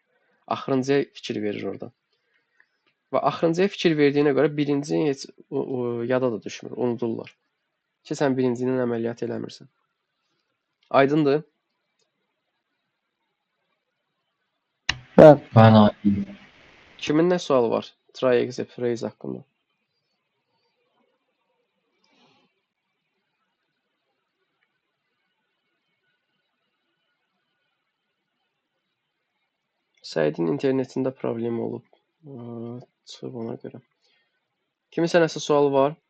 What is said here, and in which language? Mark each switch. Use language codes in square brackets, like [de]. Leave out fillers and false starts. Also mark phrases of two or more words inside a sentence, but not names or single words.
[az] Axırıncıya fikir verir orada. Və axırıncıya fikir verdiyinə görə birincini heç yada da düşmür, unudurlar. Ki, sən birincinin əməliyyat eləmirsən. Aydındır? Bəli. Bəli, aydın. Kimin nə sualı var? [en] Try-exit phrase [az] haqqında. Səidin internetində problem olub. Çıxıb ona görə. Kiminsə nəsə sualı var?